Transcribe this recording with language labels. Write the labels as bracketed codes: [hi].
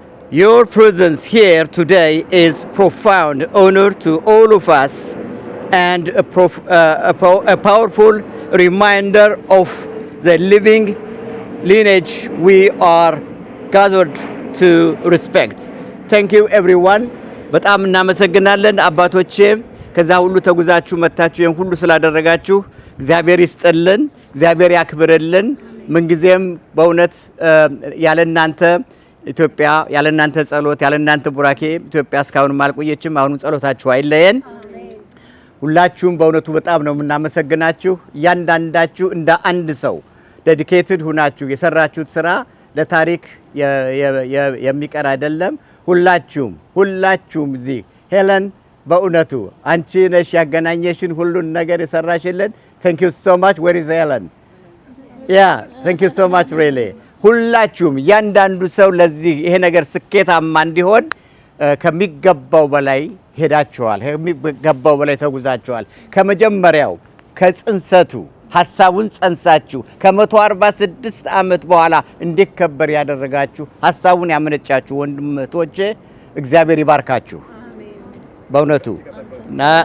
[en] Your presence here today is profound honor to all of us and a powerful reminder of the living lineage we are gathered to respect. Thank you everyone. [am] በጣም እናመሰግናለን አባቶቼ ከዛ ሁሉ ተጉዛችሁ መታችሁ ይሄን ሁሉ ስላደረጋችሁ እግዚአብሔር ይስጥልን፣ እግዚአብሔር ያክብርልን። ምንጊዜም በእውነት ያለናንተ ኢትዮጵያ ያለናንተ ጸሎት ያለናንተ ቡራኬ ኢትዮጵያ እስካሁን አልቆየችም። አሁንም ጸሎታችሁ አይለየን። ሁላችሁም በእውነቱ በጣም ነው የምናመሰግናችሁ። እያንዳንዳችሁ እንደ አንድ ሰው ዴዲኬትድ ሆናችሁ የሰራችሁት ስራ ለታሪክ የሚቀር አይደለም። ሁላችሁም እዚህ ሄለን በእውነቱ አንቺ ነሽ ያገናኘሽን ሁሉን ነገር የሰራሽልን። [en] Thank you so much. Where is Helen? Yeah, thank you so much really. [am] ሁላችሁም ያንዳንዱ ሰው ለዚህ ይሄ ነገር ስኬታማ እንዲሆን ከሚገባው በላይ ሄዳችኋል፣ ከሚገባው በላይ ተጉዛችኋል። ከመጀመሪያው ከጽንሰቱ ሐሳቡን ጸንሳችሁ ከ146 ዓመት በኋላ እንዲከበር ያደረጋችሁ ሐሳቡን ያመነጫችሁ ወንድሞቼ እግዚአብሔር ይባርካችሁ በእውነቱ እና